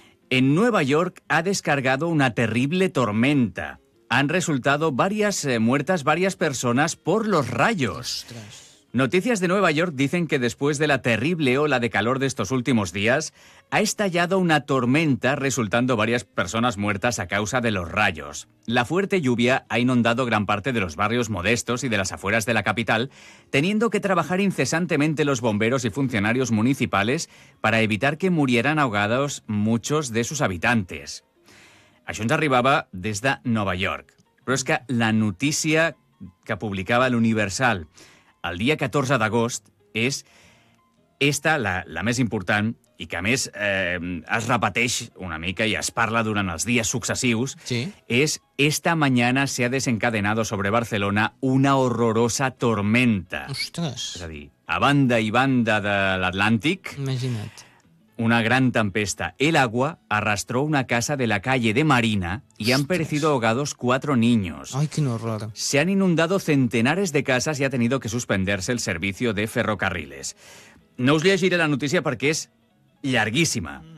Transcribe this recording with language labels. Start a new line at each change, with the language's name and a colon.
Spanish: En Nueva York ha descargado una terrible tormenta. Han resultado varias muertas varias personas por los rayos.
Catalan: Ostres.
Spanish: Noticias de Nueva York dicen que después de la terrible ola de calor de estos últimos días, ha estallado una tormenta resultando varias personas muertas a causa de los rayos. La fuerte lluvia ha inundado gran parte de los barrios modestos y de las afueras de la capital, teniendo que trabajar incesantemente los bomberos y funcionarios municipales para evitar que murieran ahogados muchos de sus habitantes.
Catalan: Això ens arribava des de Nova York. Però és que la notícia que publicava l'Universal el dia 14 d'agost és esta, la més important, i que a més es repeteix una mica i es parla durant els dies successius, sí.
Spanish: És esta mañana se ha desencadenado sobre Barcelona una horrorosa tormenta.
Catalan: Ostres! És a dir, a banda i banda de l'Atlàntic. Imagina't. Una gran tempesta.
Spanish: El agua arrastró una casa de la calle de Marina y han perecido ahogados cuatro niños. ¡Ay, qué horror! Se han inundado centenares de casas y ha tenido que suspenderse el servicio de ferrocarriles. No os llegiré la noticia porque es larguísima.